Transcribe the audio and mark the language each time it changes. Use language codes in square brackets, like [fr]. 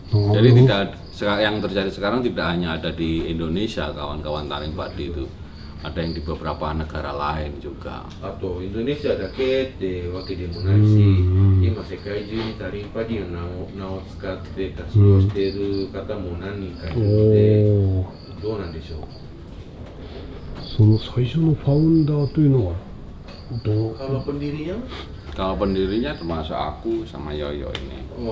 [id] Jadi yang terjadi sekarang tidak hanya ada di Indonesia kawan-kawan taring padi itu, ada yang di beberapa negara lain juga. [ja] あとインドネシアだけってわけでもないし、今世界中にタリンパディの名を使って活動している方も何人かいるので、どうなんでしょう。その最初のファウンダーというのはどう？ [id] Kalau pendirinya, Kalau pendirinya termasuk aku sama Yoyo ini.